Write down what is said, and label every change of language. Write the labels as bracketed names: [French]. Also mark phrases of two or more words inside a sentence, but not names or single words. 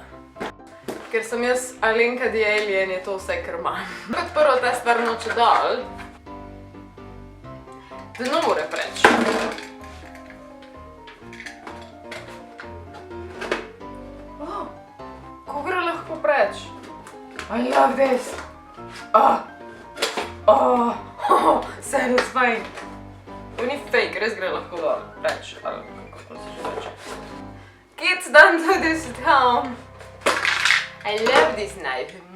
[Slovenian] Ker sem jaz Alenka the Alien, je to vse, kar imam. Kot prvo ta stvar noče dol. Dno mora preč. Ko gre lahko preč? [English] I love this. Satisfying. [Slovenian] To ni fake, res gre lahko dol preč, ali kako se že reče. [English] Let's done do this at home. I love this knife.